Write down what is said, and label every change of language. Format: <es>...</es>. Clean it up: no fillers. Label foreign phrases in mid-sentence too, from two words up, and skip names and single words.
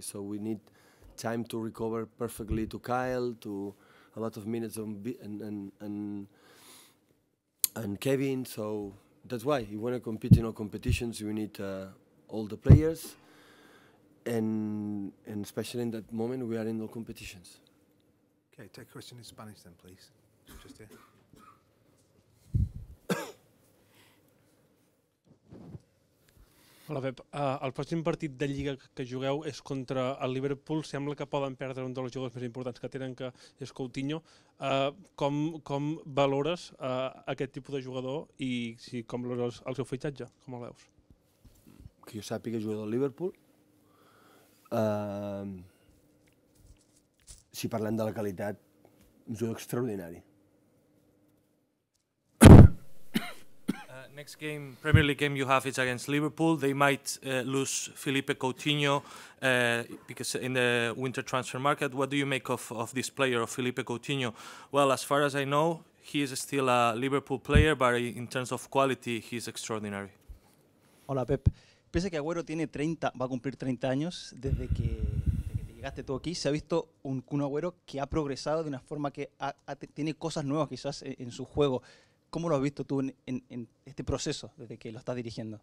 <en>So we need time to recover perfectly to Kyle, to a lot of minutes and Kevin. So that's why you want to compete in all competitions. You need all the players, and especially in that moment we are in all competitions. Okay, take a question in Spanish then, please. Just here.</en> <ca>Hola, Pep. El pròxim partit de Lliga que jugueu és contra el Liverpool. Sembla que poden perdre un dels jugadors més importants que tenen, que és Coutinho. Com valores aquest tipus de jugador i com valores el seu fitxatge? Com el veus? Que jo sàpiga jugador del Liverpool. Si parlem de la qualitat, un jugador extraordinari.</ca> <en>Next game, Premier League game you have is against Liverpool. They might lose Felipe Coutinho because in the winter transfer market. What do you make of this player, of Felipe Coutinho? Well, as far as I know, he is still a Liverpool player, but in terms of quality, he's extraordinary.</en> <es>Hola, Pep. Pese que Agüero tiene 30, va a cumplir 30 años desde que llegaste tú aquí, se ha visto un Kun Agüero que ha progresado de una forma que tiene cosas nuevas quizás en su juego. ¿Cómo lo has visto tú en este proceso desde que lo estás dirigiendo?</es>